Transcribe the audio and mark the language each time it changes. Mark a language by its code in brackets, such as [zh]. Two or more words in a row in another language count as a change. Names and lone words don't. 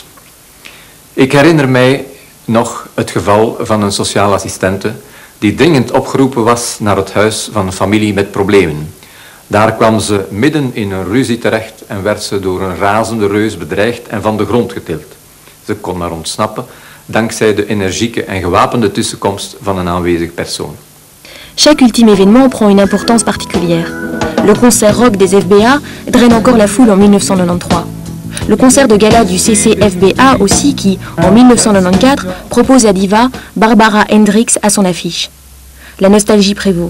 [nl] Ik herinner mij nog het geval van een sociale assistente die dringend opgeroepen was naar het huis van een familie met problemen. Daar kwam ze midden in een ruzie terecht en werd ze door een razende reus bedreigd en van de grond getild. Ze kon maar ontsnappen dankzij de energieke en gewapende tussenkomst van een aanwezig persoon. [fr] Chaque ultime événement prend une importance particulière. Le concert rock des FBA draine encore la foule en 1993. Le concert de gala du CCFBA aussi qui, en 1994, propose la diva Barbara Hendricks à son affiche. La nostalgie prévaut.